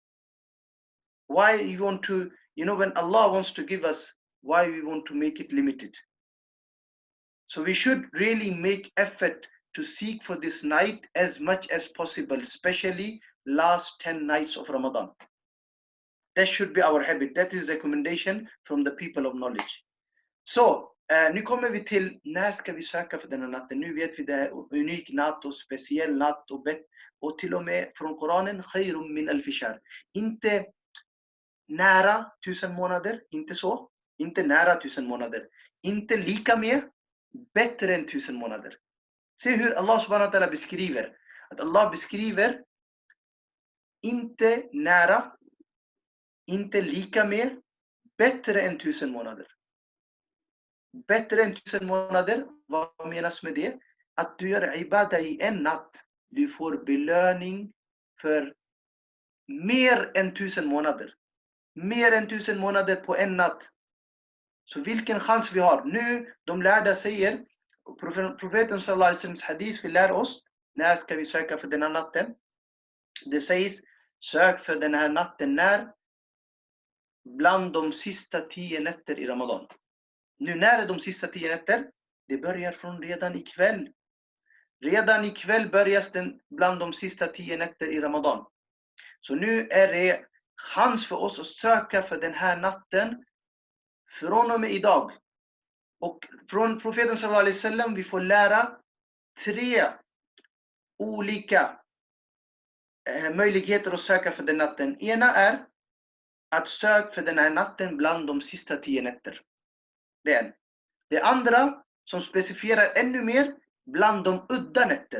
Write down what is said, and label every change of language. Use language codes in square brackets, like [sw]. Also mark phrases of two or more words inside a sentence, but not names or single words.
[en] Why you want to, when Allah wants to give us, why we want to make it limited? So we should really make effort to seek for this night as much as possible, especially last 10 nights of Ramadan. That should be our habit. That is recommendation from the people of knowledge. [sv] Så, nu kommer vi till när ska vi söka för denna natten. Nu vet vi det är unik natt och speciell natt och till och med från Koranen, [ar] خير من الفشر. [sv] Inte nära 1000 månader, inte så. Inte nära 1000 månader. Inte lika med, bättre än 1000 månader. Se hur Allah [ar] سبحانه وتعالى [sv] beskriver. Att Allah beskriver inte nära, inte lika med, bättre än 1000 månader. Bättre än 1000 månader, vad menas med det? Att du gör ibadah i en natt, du får belöning för mer än 1000 månader. Mer än 1000 månader på en natt. Så vilken chans vi har. Nu, de lärda säger, profeten [ar] صلى الله عليه وسلم [sv] hadith, vi lär oss, när ska vi söka för den här natten? Det sägs, sök för den här natten när? Bland de sista 10 nätter i Ramadan. Nu, när är de sista 10 nätter? Det börjar från redan ikväll. Redan ikväll börjas den bland de sista 10 nätter i Ramadan. Så nu är det chans för oss att söka för den här natten från och med idag. Och från profeten [ar] صلى الله عليه وسلم [sv] vi får lära 3 olika möjligheter att söka för den natten. Ena är att söka för den här natten bland de sista 10 nätter. Det är en. Det andra som specificerar ännu mer, bland de udda nätter.